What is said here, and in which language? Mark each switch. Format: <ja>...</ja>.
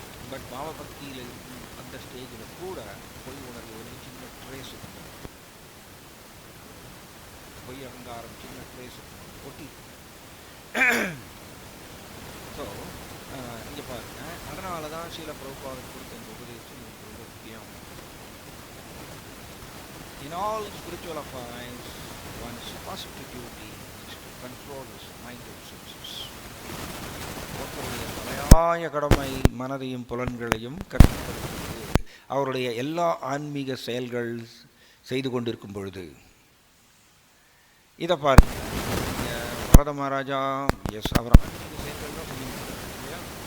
<ta>But பாவபக்தியில் அந்த ஸ்டேஜில் கூட பொய் உணர்வு சின்ன ட்ரேஸ் இருக்கும், பொய் அகங்காரம் சின்ன ட்ரேஸ் ஒட்டி. ஸோ இங்கே பாருங்க, அதனால தான் ஸ்ரீல பிரபுபாதர் கொடுத்த இந்த உபதேசம் எனக்கு ரொம்ப முக்கியம்.</ta> <en>In all spiritual affairs, one's first duty is to control his mind and senses.</en> <ta>ஒருத்தருடைய தலையாய கடமை மனதையும் புலன்களையும் கட்டுப்படுத்துவது. அவருடைய எல்லா ஆன்மீக செயல்கள் செய்து கொண்டிருக்கும் பொழுது இதை பாருங்க. பரத மகாராஜா அவர் ஆன்மீக செயல்கள் தான் இல்லையா?</ta>